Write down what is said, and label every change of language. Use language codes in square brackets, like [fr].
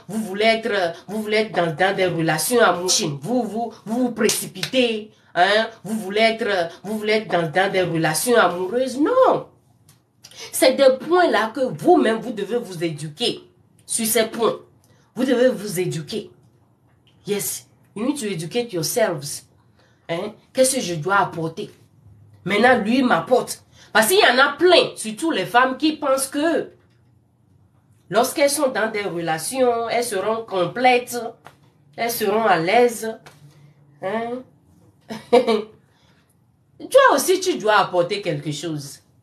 [fr] Vous voulez être dans des relations amoureuses, vous précipitez, hein? Vous voulez être dans des relations amoureuses. Non! C'est des points là que vous-même, vous devez vous éduquer sur ces points. Vous devez vous éduquer. [en] Yes, you need to educate yourselves. [fr] Hein? Qu'est-ce que je dois apporter? Maintenant, lui m'apporte. Parce qu'il y en a plein, surtout les femmes qui pensent que lorsqu'elles sont dans des relations, elles seront complètes, elles seront à l'aise. Hein? Toi aussi, tu dois apporter quelque chose.